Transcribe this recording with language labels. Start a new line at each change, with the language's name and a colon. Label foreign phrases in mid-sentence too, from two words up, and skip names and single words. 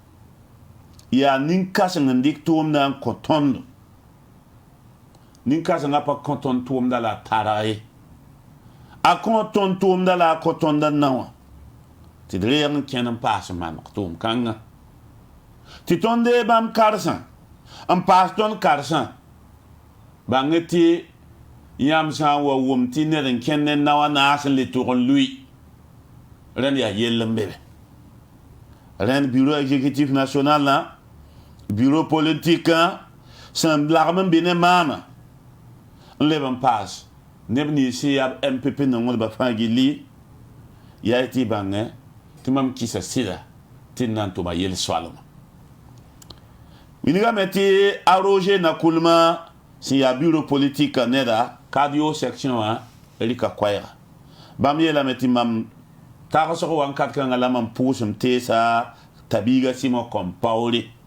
Mossi: yaa nin-kãseng n dɩk tʋʋmdã n kõ tõndo nin-kãsengã pa kõ tõnd tʋʋmda la a targ ye a kõ tõnd tʋʋmda la a kõ tõnda na wã tɩ d reeg n kẽn n paas n maneg tʋʋm kãngã tɩ tõnd dee bãmb karsã n paas tõnd karsã bãng tɩ yãmb sã n wa wʋm tɩ ned n kẽnd ne na wã naas n le tʋg n lʋɩ rẽnd yaa yell n be be rẽnd
French: bureau exécutif nationalã bureau politique
Mossi: sẽn lagm n be ne maamã n leb n paas neb nins sẽn yaa MPP nongdbã fãa gilli yaa tɩ y bãngẽ tɩ mam kɩsa sɩda tɩ n na n tʋma yel-soalmã wingame tɩ a Roger Nakulma sẽn yaa
French: bureau politique
Mossi: neda cardio section wã rɩka koɛɛga bãmb yeelame tɩ mam tagsg wãnkat kãngã la mam pʋʋs m teesa tabiiga sɩmo kõn-paoore